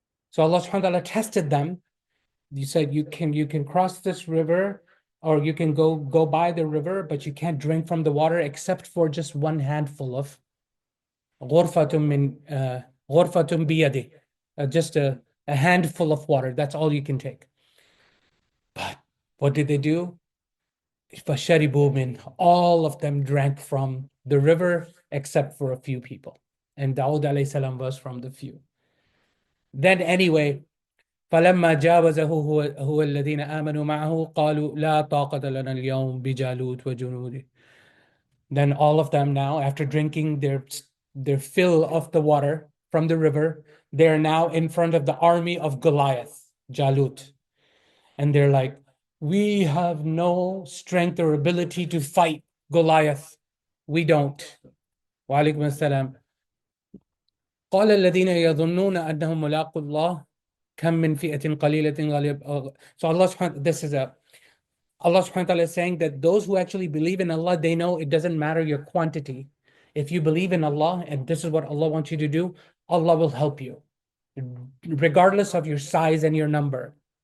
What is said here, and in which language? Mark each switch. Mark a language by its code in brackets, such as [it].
[en] So Allah subhanahu wa ta'ala tested them. You said you can cross this river, or you can go by the river, but you can't drink from the water except for just one handful of [ar] غرفة بيده, [en] just a handful of water. That's all you can take. But what did they do? [ar] فشربوا منه. [en] All of them drank from the river except for a few people. And Dawood alayhi salam was from the few. Then anyway, [ar] فلما جاوزه هو الذين آمنوا معه قالوا لا طاقة لنا اليوم بجالوت وجنوده. [en] Then all of them now, after drinking their fill of the water from the river, they are now in front of the army of Goliath, Jalut. And they're like, we have no strength or ability to fight Goliath. We don't. Wa alaikum assalam. [ar] قال الذين يظنون أنهم ملاقو الله كم من فئة قليلة غالب. [en] So Allah subhanahu wa ta'ala is saying that those who actually believe in Allah, they know it doesn't matter your quantity. If you believe in Allah and this is what Allah wants you to do, Allah will help you, regardless of your size and your number.